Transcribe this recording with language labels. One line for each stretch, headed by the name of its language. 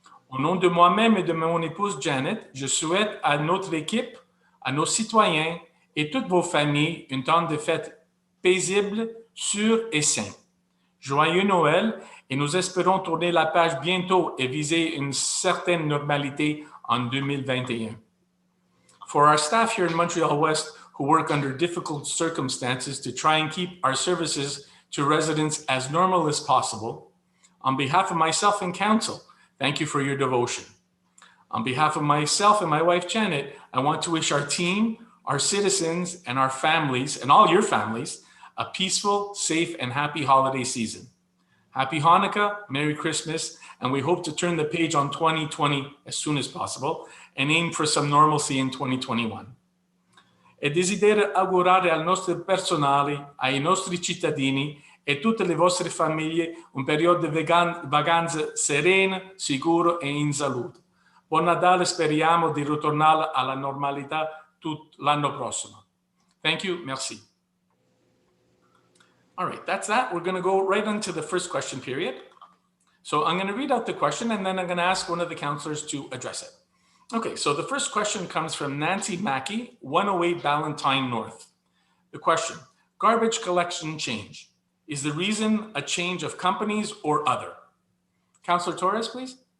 French: Au nom de moi-même et de mon épouse Janet, je souhaite à notre équipe, à nos citoyens et toutes vos familles un temps de fête paisible, sûr et sain. Joyeux Noël et nous espérons tourner la page bientôt et viser une certaine normalité en 2021.
English: For our staff here in Montreal-Ouest who work under difficult circumstances to try and keep our services to residents as normal as possible, on behalf of myself and council, thank you for your devotion. On behalf of myself and my wife, Janet, I want to wish our team, our citizens, and our families, and all your families, a peaceful, safe, and happy holiday season. Happy Hanukkah, Merry Christmas, and we hope to turn the page on 2020 as soon as possible and aim for some normalcy in 2021.
Italian: E desidero augurare al nostro personale, ai nostri cittadini e tutte le vostre famiglie un periodo di vacanze sereno, sicuro e in salute. Buon Natale, speriamo di ritornare alla normalità tutto l'anno prossimo.
English: Thank you, merci. All right, that's that. We're going to go right into the first question period. So I'm going to read out the question and then I'm going to ask one of the counselors to address it. Okay, so the first question comes from Nancy Mackey, 108 Ballantyne North. The question, garbage collection change. Is the reason a change of companies or other? Councillor Torres, please.